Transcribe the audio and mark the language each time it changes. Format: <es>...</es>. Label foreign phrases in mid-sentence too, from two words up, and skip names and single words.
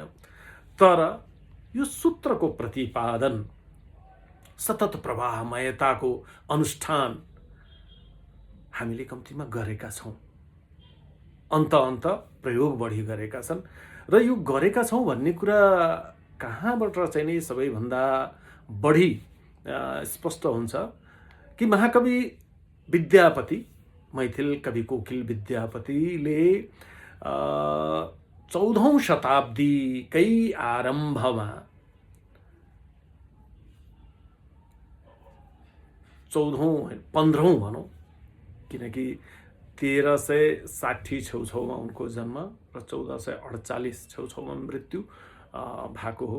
<ne>तर यो सूत्रको प्रतिपादन, सतत प्रवाहमयताको अनुष्ठान हामीले कम्तीमा गरेका छौँ। अन्त प्रयोग बढी गरेका छन् र यो गरेका छौँ भन्ने कुरा कहाँबाट चाहिँ नि सबैभन्दा बढी स्पष्ट हुन्छ कि महाकवि विद्यापति, मैथिल कवि कोकिल विद्यापतिले 14औं शताब्दीकै आरम्भमा 15औं भनौँ, किनकि 1360 छेउछाउमा उनको जन्म र 1448 छेउछाउमा मृत्यु भएको हो।</ne>